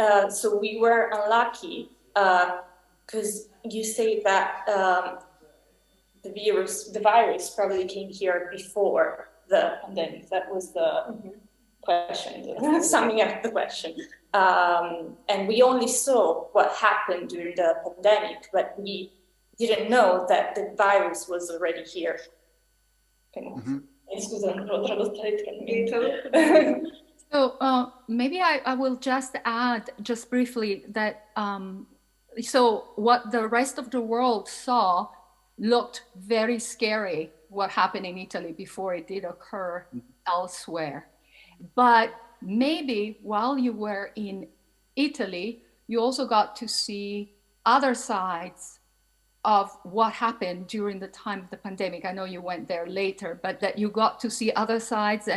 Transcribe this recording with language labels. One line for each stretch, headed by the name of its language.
English: So we were unlucky because you say that the virus probably came here before the pandemic. That was the question, summing up the question. And we only saw what happened during the pandemic, but we didn't know that the virus was already here.
Italian: Scusa, non l'ho tradotta letteralmente.
English: So maybe I will just add just briefly that so what the rest of the world saw looked very scary, what happened in Italy before it did occur elsewhere. But maybe while you were in Italy, you also got to see other sides of what happened during the time of the pandemic. I know you went there later, but that you got to see other sides.